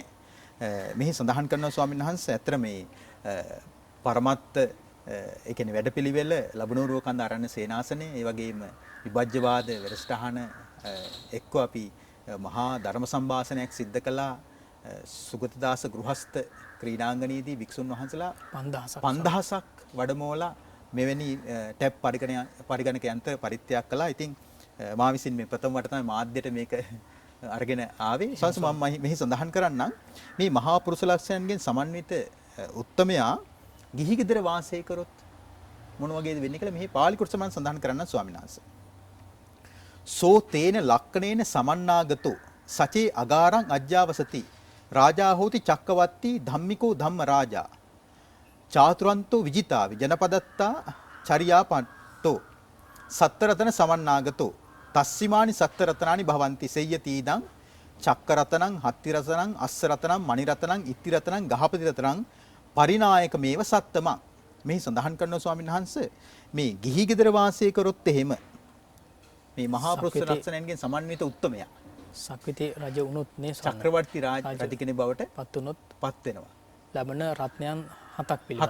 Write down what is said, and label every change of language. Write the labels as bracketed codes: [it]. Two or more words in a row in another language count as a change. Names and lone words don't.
[si] මෙහි සඳහන් කරනවා ස්වාමීන් වහන්සේ ඇත්තට මේ පරමත්ත ඒ කියන්නේ වැඩපිළිවෙල ලබනෝරුව කන්දාරණ සේනාසනේ ඒ වගේම විභජ්‍යවාද වැඩසටහන එක්ක අපි මහා ධර්ම සම්භාෂණයක් සිද්ධ කළා සුගතදාස ගෘහස්ත ක්‍රීඩාංගණයේදී වික්ෂුන් වහන්සේලා 5000ක් වඩමෝලා මෙවැනි ටැබ් පරිගණක යන්ත්‍ර පරිත්‍යාග කළා. ඉතින් මා විසින් මේ ප්‍රථම වට තමයි මාධ්‍යයට මේක අරගෙන ආවේ. සංස මම මෙහි සඳහන් කරන්නම් මේ මහා පුරුෂ ලක්ෂණයන්ගෙන් සමන්විත උත්තමයා ගිහි ගෙදර වාසය කරොත් මොන වගේද වෙන්නේ කියලා මෙහි පාලි කුර්සමන් සඳහන් කරන්න ස්වාමීන් වහන්සේ. [pi] සෝ තේන ලක්කනේන සමන්නාගතෝ සචේ අගාරං අජ්ජාවසති රාජා හෝති චක්කවත්ති ධම්මිකෝ ධම්ම රාජා චාතුරන්තෝ විජිතාවි ජනපදත්තා චරියාපට්ටෝ සත්තරතන සමන්නාගතෝ තස්සිමානි සත්තරතනානි භවಂತಿ සෙය්‍යති ඉදං චක්කරතනං හත්තිරතනං අස්සරතනං මණිරතනං ඉත්තිරතනං ගහපති රතනං පරිනායක මේව සත්තම [si] මේ සඳහන් කරනවා ස්වාමීන් වහන්සේ මේ ගිහි ගෙදර වාසය කරොත් එහෙම මේ මහා පුරුෂ ලක්ෂණයන්ගෙන් සමන්විත උත්තමයා සක්විති රජ වුණොත් නේ චක්‍රවර්ති රජ කෙනෙක් බවට පත් වුණොත් පත් වෙනවා. ලැබෙන රත්නයන් හතක්